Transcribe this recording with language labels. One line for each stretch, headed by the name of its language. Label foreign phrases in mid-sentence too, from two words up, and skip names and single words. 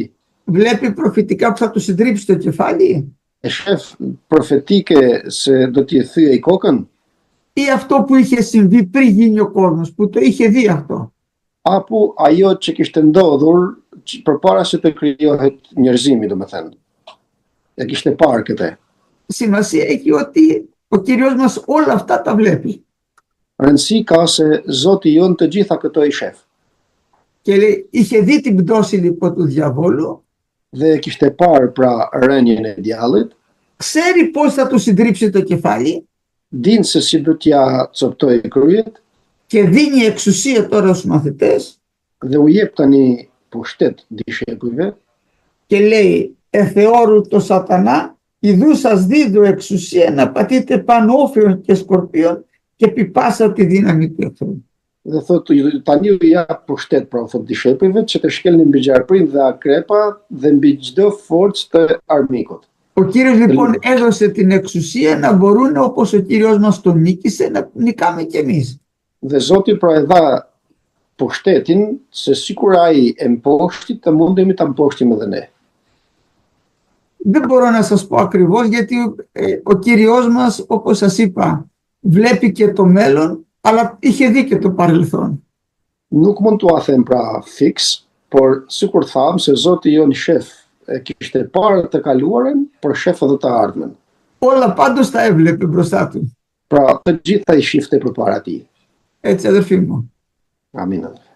Greek: Βλέπει προφητικά που θα του συντρίψει το κεφάλι.
Albanian: E shef profetike se do t'i thyej kokën.
Greek: Ή αυτό που είχε συμβεί πριν γίνει ο κόσμος, που το είχε δει αυτό.
Albanian: Apo ajo që kishte ndodhur përpara se të krijohet njerëzimi, domethënë. E kishte parë këtë.
Greek: Σημασία έχει ότι ο Κύριος μας όλα αυτά τα βλέπει.
Albanian: Rëndësi ka se Zoti jon të gjitha këto i shef.
Greek: Και λέει, είχε δει την πτώση λοιπόν του διαβόλου.
Albanian: Dhe kishte parë pra rënien e djallit.
Greek: Ξέρει πώς θα του συντρίψει το κεφάλι.
Albanian: Din se si do t'ja coptoj kryet.
Greek: Και δίνει εξουσία τώρα στους μαθητές.
Albanian: Dhe u jep tani pushtet dishepujve.
Greek: Και λέει, εθεώρου το σατανά, ιδού σας δίδω εξουσία να πατείτε πάνω όφεων και σκορπίων και επί πάσα τη δύναμη του εχθρού.
Albanian: Dhe thot tani u jap pushtet pra thot dishepujve që të shkelnin mbi gjarprin dhe akrepa dhe mbi çdo forcë të armikut.
Greek: Ο Κύριος λοιπόν έδωσε την εξουσία να μπορούν, όπως ο Κύριος μας τον νίκησε, να νικάμε κι εμείς.
Albanian: Dhe Zoti pra e dha pushtetin se sikur ai e mposhti të mundemi ta mposhtim edhe ne.
Greek: Δεν μπορώ να σας πω ακριβώς γιατί ο Κύριος μας, όπως σας είπα, βλέπει και το μέλλον, αλλά είχε δει και το παρελθόν.
Albanian: Nuk mund t'u a them pra fix, por sikur tham se Zoti jon shef kishte parë të kaluarën, por shef edhe të ardhmen.
Greek: Όλα πάντως τα έβλεπε μπροστά του.
Albanian: Pra të gjitha i shifte përpara tij.
Greek: Έτσι αδερφοί μου.
Albanian: Amin.